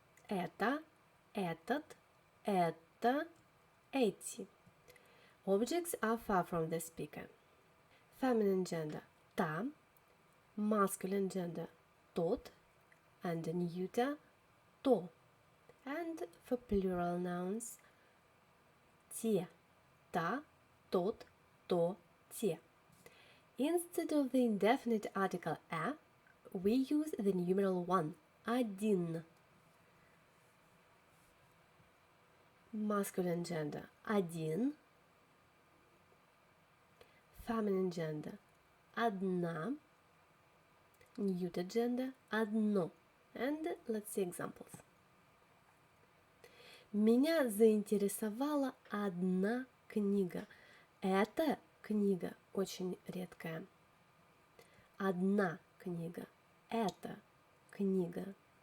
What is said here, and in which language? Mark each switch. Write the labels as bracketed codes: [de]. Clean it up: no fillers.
[ru] Это, этот, это, эти. [en] Objects are far from the speaker. Feminine gender – [ru] та, [en] masculine gender – [ru] тот, [en] and neuter – [ru] то. [en] And for plural nouns – [ru] те, та, тот, то, те. [en] Instead of the indefinite article «а», we use the numeral 1 – [ru] один. [en] Masculine gender – [ru] один. [en] Feminine gender – [ru] одна. [en] Neuter gender – [ru] одно. [en] And let's see examples. [ru] Меня заинтересовала одна книга. Эта книга очень редкая. Одна книга. Эта книга.